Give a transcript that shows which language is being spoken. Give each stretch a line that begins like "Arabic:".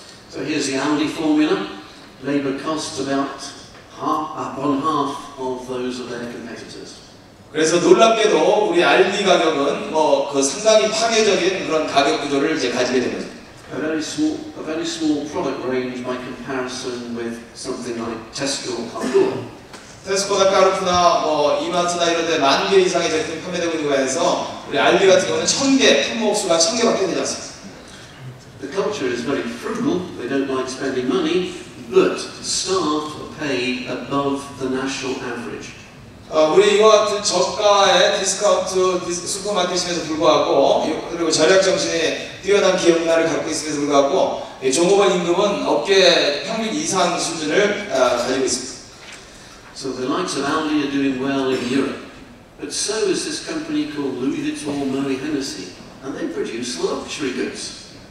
English: So here's the Aldi formula. Labour costs about one half of those of their competitors.
Korean: 그래서 놀랍게도 우리 알디 가격은 그 상당히 파괴적인 그런 가격 구조를 이제 가지게 됩니다.
English: A very small product range by comparison with something like Tesco or Carrefour.
Korean: 테스코나 카르푸나 이마트나 이런 데 10,000개 이상의 제품이 판매되고 있는 거에 대해서 우리 알디 같은 경우는 1,000개, 품목수가 1,000개밖에 되지 않습니다.
English: The culture is very frugal, they don't like spending money, but staff are paid above the national average.
Korean: 우리 이와 같은 저가의 디스카운트 슈퍼마켓임에도 불구하고 그리고 절약 정신이 뛰어난 기업 문화를 갖고 있음에도 불구하고 종업원 임금은 업계 평균 이상 수준을 가지고 있습니다.
English: So the likes of Aldi are doing well in Europe, but so is this company called Louis Vuitton Moet Hennessy, and they produce luxury goods.